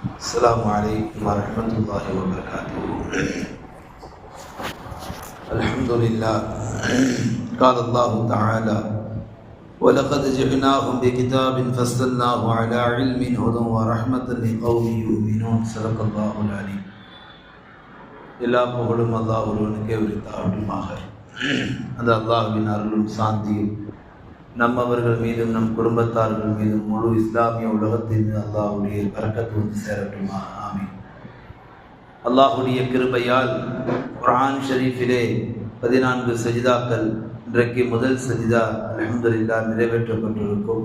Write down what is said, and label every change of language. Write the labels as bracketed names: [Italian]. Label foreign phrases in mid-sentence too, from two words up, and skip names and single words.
[Arabic] السلام عليكم ورحمة الله وبركاته. الحمد لله. قال الله تعالى: ولقد جئناهم بكتاب فصلناه على علم هدى ورحمة لقوم يؤمنون. صدق الله العليم. [Tamil] எல்லா புகழும் அல்லாஹ் ஒருவனுக்கே உரித்தாகட்டுமாக. அந்த அல்லாஹ்வின் அருளும் சாந்தியும் நம்மவர்கள் மீதும் நம் குடும்பத்தார்கள் மீதும் முழு இஸ்லாமிய உலகத்தின் மீது அல்லாஹ்வுடைய பரக்கத்து வந்து சேரட்டுமா. ஆமீன். அல்லாஹ்வுடைய கிருபையால் குர்ஆன் ஷரீஃபிலே 14 சஜிதாக்கள், இன்றைக்கு முதல் சஜிதா அல்ஹம்துலில்லாஹ் நிறைவேற்றப்பட்டிருக்கும்.